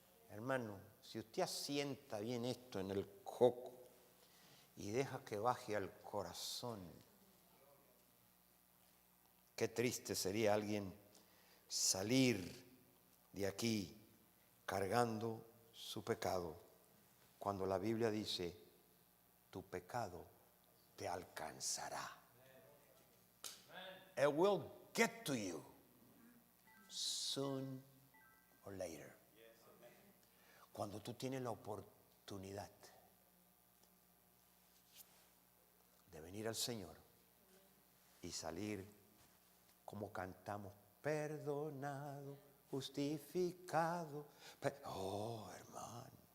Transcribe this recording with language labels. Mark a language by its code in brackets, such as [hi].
[es] Hermano, si usted asienta bien esto en el coco y deja que baje al corazón, qué triste sería alguien salir de aquí cargando su pecado, cuando la Biblia dice, tu pecado te alcanzará. [en] It will get to you soon or later. [es] Cuando tú tienes la oportunidad de venir al Señor y salir como cantamos, perdonado, justificado. Oh, hermano.